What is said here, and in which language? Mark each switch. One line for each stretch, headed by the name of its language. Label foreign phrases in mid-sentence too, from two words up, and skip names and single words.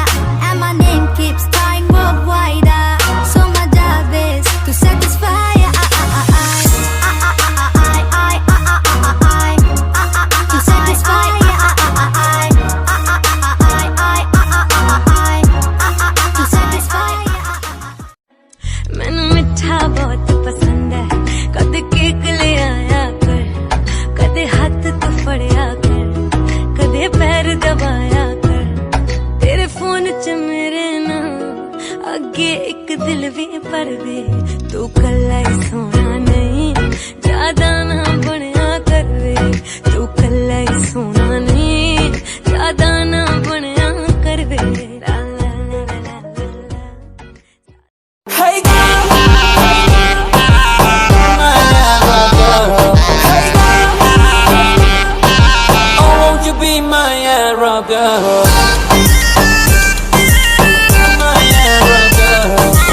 English: And my name keeps dying worldwide. So my job is to satisfy. To satisfy. To satisfy.
Punjabi: ਮੈਂਨੇ ਮਿੱਠਾ ਬਹੁਤ ਪਸੰਦ ਹੈ, ਕਦੇ ਕੇਕ ਲੈ ਆਇਆ ਕਰ, ਕਦੇ ਹੱਥ ਤਾਂ ਫੜਿਆ ਕਰ, ਕਦੇ ਪੈਰ ਦਬਾਇਆ ਕਰ। ਤੇਰੇ ਫ਼ੋਨ 'ਚ ਮੇਰੇ ਨਾਮ ਅੱਗੇ ਇੱਕ ਦਿਲ ਵੀ ਪਾ ਵੇ, ਤੂੰ ਕੱਲਾ ਹੀ ਸੋਹਣਾ ਨਹੀਂ, ਜ਼ਿਆਦਾ ਨਾ ਬਣਿਆ ਕਰ ਵੇ, ਤੂੰ ਕੱਲਾ ਹੀ ਸੋਹਣਾ ਨਹੀਂ, ਜ਼ਿਆਦਾ ਨਾ ਬਣਿਆ ਕਰ ਵੇ।
English: Hey girl, oh won't you be my Arab girl? My Arab girl.